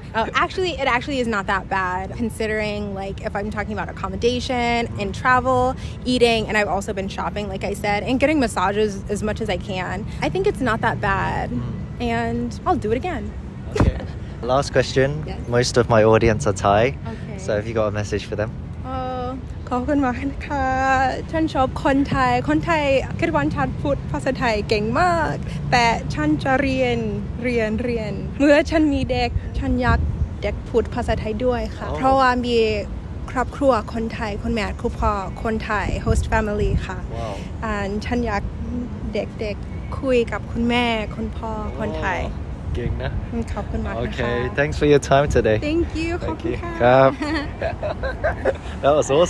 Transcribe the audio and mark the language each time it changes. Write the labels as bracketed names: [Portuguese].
[English] It actually is not that bad considering like if I'm talking about accommodation and travel, eating, and I've also been shopping, like I said, and getting massages as much as I can. I think it's not that bad, and I'll do it again. Okay. Last question. Yes. Most of my audience are Thai, Okay. so have you got a message for them? [Thai] ขอบคุณมากนะคะฉันชอบคนไทยคิดว่าฉันพูดภาษาไทยเก่งมากแต่ฉันจะเรียนเมื่อฉันมีเด็กฉันอยากเด็กพูดภาษาไทยด้วยค่ะเพราะว่ามีครอบครัวคนไทยคนแม่ครอบครัวคนไทย [English] host family [Thai] ค่ะ ฉันอยากเด็กๆคุยกับคุณแม่คุณพ่อคนไทย เก่งนะ ขอบคุณมากนะคะ [English] Okay, thanks for your time today. Thank you [Thai] ขอบ [English] Thank [Thai] คุณ [English] you. [Thai] ค่ะ [English] ครับ That was awesome.